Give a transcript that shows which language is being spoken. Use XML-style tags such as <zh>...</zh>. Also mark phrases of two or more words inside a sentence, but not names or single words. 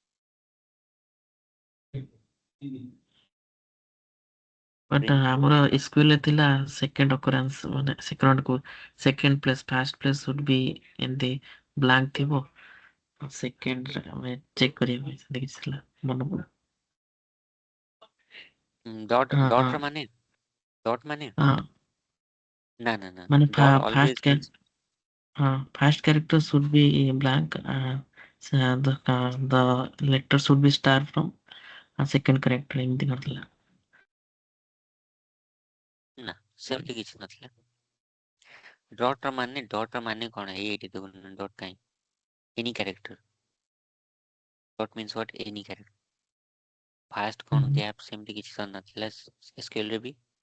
<or>ବଟ୍ ଆମର ସ୍କୁଲରେ ଥିଲା</or> <en>second occurrence,</en> <or>ମାନେ</or> <en>second place first place should be</en> <or>ଏମିତି ବ୍ଲାଙ୍କ ଥିବ, ସେକେଣ୍ଡରେ ଆମେ ଚେକ୍ କରିବା ପାଇଁ ସେମିତି କିଛି ଥିଲା, ମନେ ପଡୁନି। ଡଟ୍ ହଁ ଡଟ୍ ହଁ ର ମାନେ ଡଟ୍ ମାନେ ହଁ ନା ନା ନା, ମାନେ ଡଟ୍ ଫାଷ୍ଟ</or> <en>always means first character should be blank. The letter should be star from second character</en> <or>ଏମିତି କରିଥିଲା। ନା, ସେମିତି କିଛି ନଥିଲା। ଡଟ୍ ର ମାନେ କଣ? ଏଇଠି ଦେଖୁନ, ଡଟ୍ କାଇଁ,</or> <en>any character. dot means what? any character.</en> <or>ଫାଷ୍ଟ କଣ ଗ୍ୟାପ୍ ସେମିତି କିଛି ତ ନଥିଲା ଏସକ୍ୟୁଏଲ୍ ରେ ବି।</or>